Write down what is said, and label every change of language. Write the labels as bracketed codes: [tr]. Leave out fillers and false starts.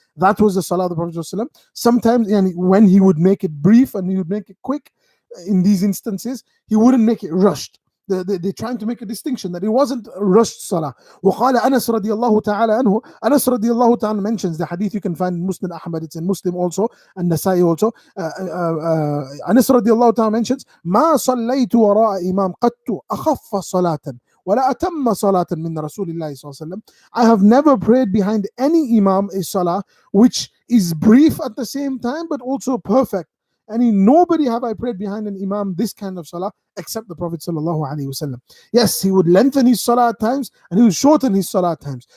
[en] That was the salah of the Prophet ﷺ. Sometimes when he would make it brief and he would make it quick, in these instances, he wouldn't make it rushed. They're trying to make a distinction that it wasn't a rushed salah. [ar] وقال أنس رضي الله تعالى عنه, [en] Anas [ar] رضي الله تعالى [en] mentions the hadith, you can find in Muslim Ahmad, it's in Muslim also, and Nasai also. [ar] Anas رضي الله تعالى [en] mentions [ar] ما صليت وراء إمام قط أخف صلاة ولا أتم صلاة من رسول الله صلى الله عليه وسلم. [en] I have never prayed behind any imam a salah which is brief at the same time but also perfect. And nobody have I prayed behind an imam this kind of salah except the Prophet [ar] sallallahu alaihi wasallam. [en] Yes, he would lengthen his salah at times and he would shorten his salah at times.